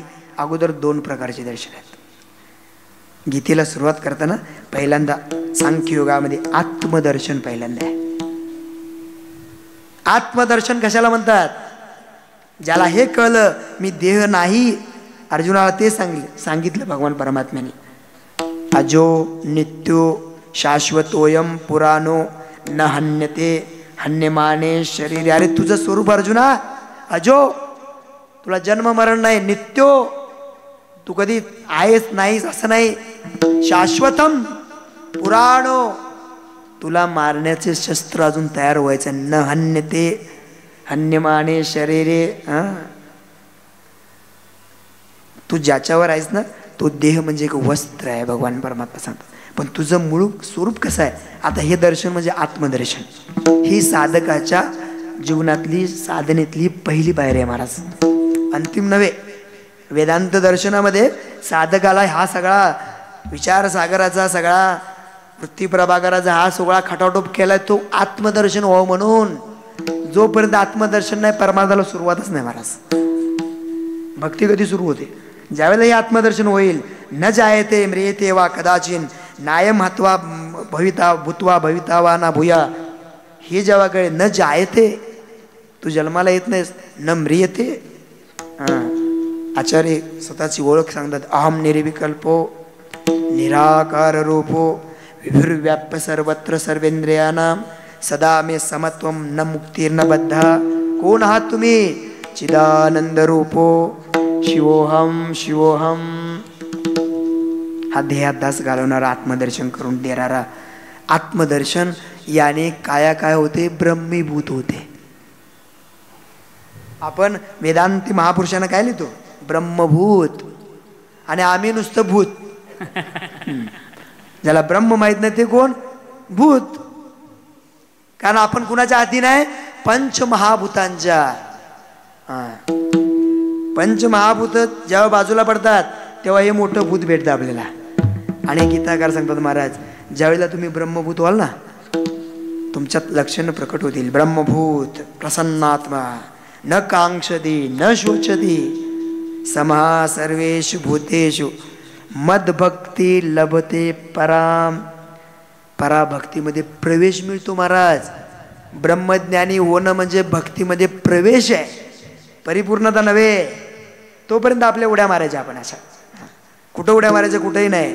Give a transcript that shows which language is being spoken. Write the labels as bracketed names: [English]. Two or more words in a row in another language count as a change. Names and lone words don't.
[Marathi] अगोदर दोन प्रकारचे दर्शन आहेत. गीतेला सुरुवात करताना पहिल्यांदा सांख्ययोगामध्ये आत्मदर्शन पहिल्यांदा आहे. आत्मदर्शन कशाला म्हणतात? ज्याला हे कळलं मी देह नाही, अर्जुनाला ते सांगितलं भगवान परमात्म्याने. [Sanskrit] अजो नित्यो शाश्वतोयम पुराणो न हन्यते हन्यमाने शरीर. [Marathi] अरे तुझं स्वरूप अर्जुना अजो, तुला जन्म मरण नाही, नित्यो, तू कधी आहेस नाहीस असं नाही. [Sanskrit] शाश्वतम पुराणो, [Marathi] तुला मारण्याचे शस्त्र अजून तयार व्हायचं. [Sanskrit] न हन्यते हन्यमाने शरीरे. [Marathi] तू ज्याच्यावर आहेस ना तो देह म्हणजे एक वस्त्र आहे, भगवान परमात्मा सांगतात. पण तुझं मूळ स्वरूप कसं आहे? आता हे दर्शन म्हणजे आत्मदर्शन. ही साधकाच्या जीवनातली साधनेतली पहिली पायरी आहे महाराज, अंतिम नव्हे. वेदांत दर्शनामध्ये साधकाला हा सगळा विचारसागराचा सगळा वृत्तीप्रभाकराचा हा सगळा खटाटोप केलाय तो आत्मदर्शन व्हावं म्हणून. जोपर्यंत आत्मदर्शन नाही परमार्थाला सुरुवातच नाही महाराज. भक्ती कधी सुरू होते? ज्यावेळेला हे आत्मदर्शन होईल. [Sanskrit] न जायते म्रियते वा कदाचिन नायम हत्वा भविता भूत्वा भविता वा ना भूया. [Marathi] हे जेव्हा कळे [Sanskrit] न जायते [Marathi] तू जन्माला येत नाहीस, [Sanskrit] न म्रियते. [Marathi] आचार्य स्वतःची ओळख सांगतात. [Sanskrit] अहम निर्विकल्पो निराकार रूपो विभुर्व्याप्य सर्वत्र सर्वेंद्रियानां सदा मे समत्वम न मुक्तीर्न बद्धा. [Marathi] कोण आहात तुम्ही? [Sanskrit] चिदानंद रूपो शिवोहम शिवोहम. [Marathi] हा देहात दास घालवणारा आत्मदर्शन करून देणारा आत्मदर्शन याने काय होते? ब्रह्मीभूत होते. आपण वेदांती महापुरुषांना काय लिहितो? ब्रह्मभूत. आणि आम्ही नुसतं भूत. ज्याला ब्रह्म माहित नाही ते कोण? भूत. कारण आपण कुणाच्या अधीन आहे? पंचमहाभूतांच्या. पंचमहाभूत जेव्हा बाजूला पडतात तेव्हा हे मोठं भूत भेटतं आपल्याला. आणि गीताकार सांगतात महाराज ज्यावेळेला तुम्ही ब्रह्मभूत व्हाल ना तुमच्यात लक्षणं प्रकट होतील. [Sanskrit] ब्रह्मभूत प्रसन्नात्मा न कांक्षती न शोचती समहा सर्वेषु भूतेषु मदभक्ती लभते पराम. [Marathi] पराभक्तीमध्ये प्रवेश मिळतो महाराज. ब्रह्मज्ञानी होणं म्हणजे भक्तीमध्ये प्रवेश आहे, परिपूर्णता नव्हे. तोपर्यंत आपल्या उड्या मारायच्या आपण. अशा कुठं उड्या मारायच्या? कुठेही नाही.